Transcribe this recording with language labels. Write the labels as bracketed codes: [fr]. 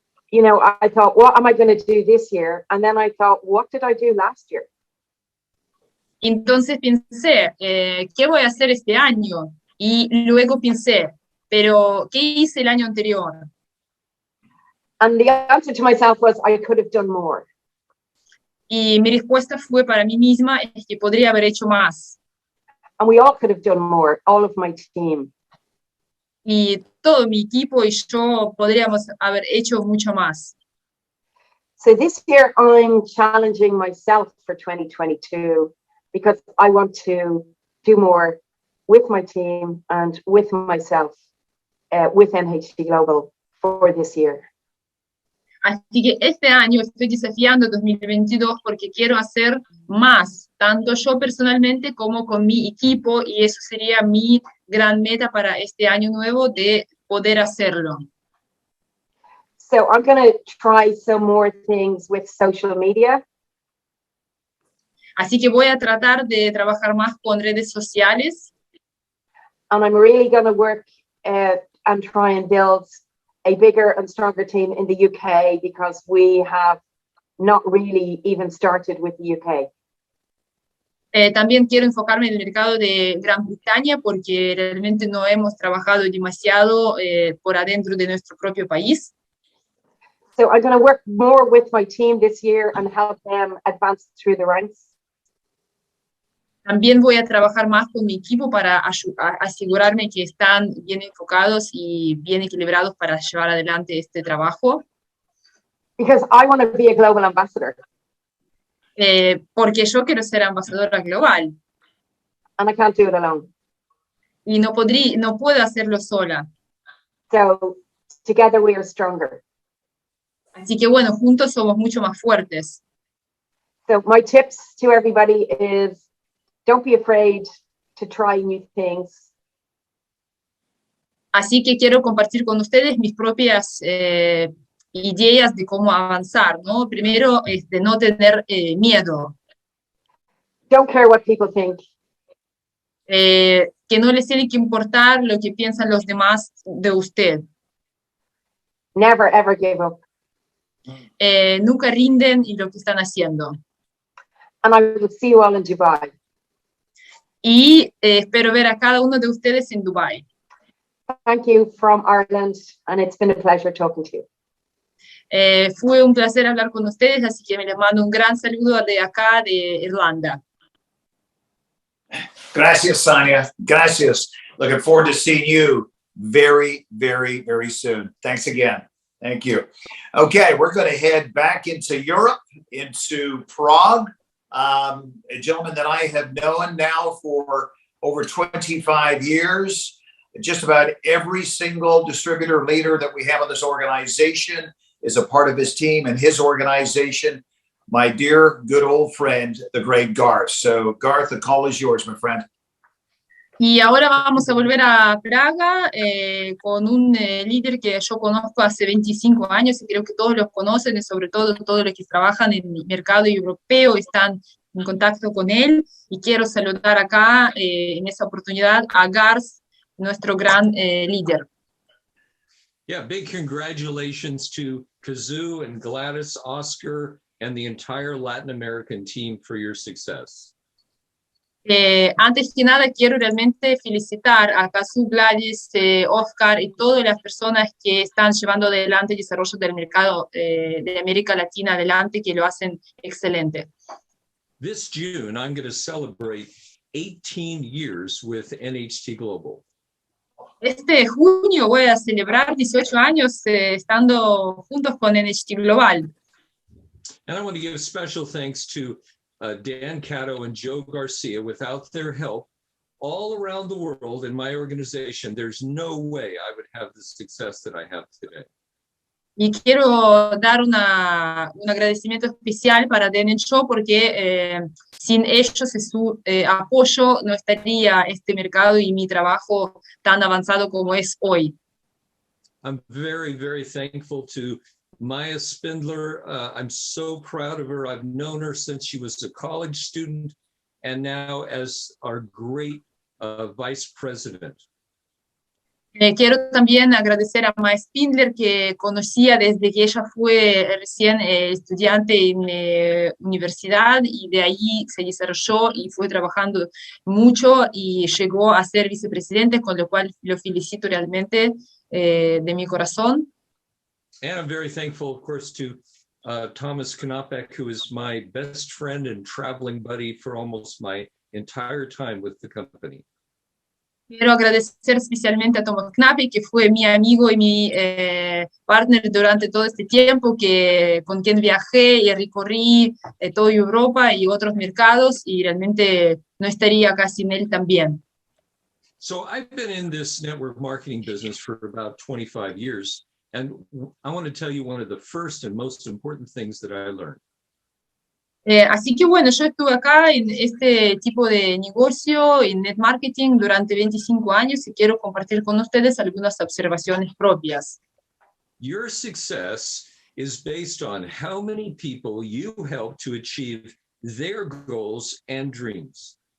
[en] You know, I thought, what am I going to do this year? And then I thought, what did I do last year? [es] Entonces pensé, ¿qué voy a hacer este año? Y luego pensé, pero ¿qué hice el año anterior? [en] And the answer to myself was, I could have done more. [es] Y mi respuesta fue para mí misma, es que podría haber hecho más. [en] And we all could have done more, all of my team. [es] Y todo mi equipo y yo podríamos haber hecho mucho más. [en] So this year I'm challenging myself for 2022 because I want to do more with my team and with myself, with NHT Global for this year. [es] Así que este año estoy desafiando 2022 porque quiero hacer más, tanto yo personalmente como con mi equipo, y eso sería mi gran meta para este año nuevo, de poder hacerlo. [en] So I'm going to try some more things with social media. [es] Así que voy a tratar de trabajar más con redes sociales. [en] And I'm really going to work and try and build a bigger and stronger team in the UK because we have not really even started with the UK. [es] También quiero enfocarme en el mercado de Gran Bretaña porque realmente no hemos trabajado demasiado por adentro de nuestro propio país. [en] So I'm going to work more with my team this year and help them advance through the ranks. [es] También voy a trabajar más con mi equipo para asegurarme que están bien enfocados y bien equilibrados para llevar adelante este trabajo. [en] Because I want to be a global ambassador. [es] Porque yo quiero ser embajadora global. [en] And I can't do it alone. [es] Y no puedo hacerlo sola. [en] So together we are stronger. [es] Así que bueno, juntos somos mucho más fuertes. [en] So my tips to everybody is, don't be afraid to try new things. [es] Así que quiero compartir con ustedes mis propias ideas de cómo avanzar, ¿no? Primero, de no tener miedo. [en] Don't care what people think. [es] Que no les tiene que importar lo que piensan los demás de usted. [en] Never ever give up. [es] Nunca rinden en lo que están haciendo. [en] And I will see you all in Dubai. [es] Y espero ver a cada uno de ustedes en Dubái. [en] Thank you from Ireland, and it's been a pleasure talking to you. [es] Fue un placer hablar con ustedes, así que les mando un gran saludo de acá, de Irlanda. Gracias, Sonia. Gracias. [en] Looking forward to seeing you very, very, very soon. Thanks again. Thank you. Okay, we're going to head back into Europe, into Prague. A gentleman that I have known now for over 25 years. Just about every single distributor leader that we have in this organization is a part of his team and his organization. My dear, good old friend, the great Garth. So, Garth, the call is yours, my friend. [es] Y ahora vamos a volver a Praga con un líder que yo conozco hace 25 años y creo que todos los conocen, y sobre todo todos los que trabajan en el mercado europeo están en contacto con él. Y quiero saludar acá en esa oportunidad a Garth, nuestro gran líder. [en] Yeah, big congratulations to Kazoo and Gladys, Oscar, and the entire Latin American team for your success. [es] Antes que nada quiero realmente felicitar a Kazoo, Gladys, Oscar y todas las personas que están llevando adelante el desarrollo del mercado de América Latina adelante, que lo hacen excelente. [en] This June, I'm going to celebrate 18 years with NHT Global. [es] Este junio voy a celebrar 18 años estando juntos con NHT Global. [en] And I want to give special thanks to Dan Cato and Joe Garcia. Without their help, all around the world in my organization, there's no way I would have the success that I have today. [es] Y quiero dar un agradecimiento especial para Dan y Joe porque sin ellos y su apoyo no estaría este mercado y mi trabajo tan avanzado como es hoy. [en] I'm very, very thankful to Maya Spindler, I'm so proud of her. I've known her since she was a college student and now as our great vice president. [es] Quiero también agradecer a Mae Spindler, que conocía desde que ella fue recién estudiante en universidad, y de ahí se desarrolló y fue trabajando mucho y llegó a ser vicepresidente, con lo cual lo felicito realmente de mi corazón. [en] And I'm very thankful, of course, to Thomas Knopek, who is my best friend and traveling buddy for almost my entire time with the company. [es] Quiero agradecer especialmente a Thomas Knappi, que fue mi amigo y mi partner durante todo este tiempo, con quien viajé y recorrí toda Europa y otros mercados, y realmente no estaría acá sin él también. [en] So I've been in this network marketing business for about 25 years, and I want to tell you one of the first and most important things that I learned. [es] Así que bueno, yo estuve acá en este tipo de negocio, en net marketing, durante 25 años, y quiero compartir con ustedes algunas observaciones propias. [en] Your success is based on how many people you help to achieve their goals and dreams.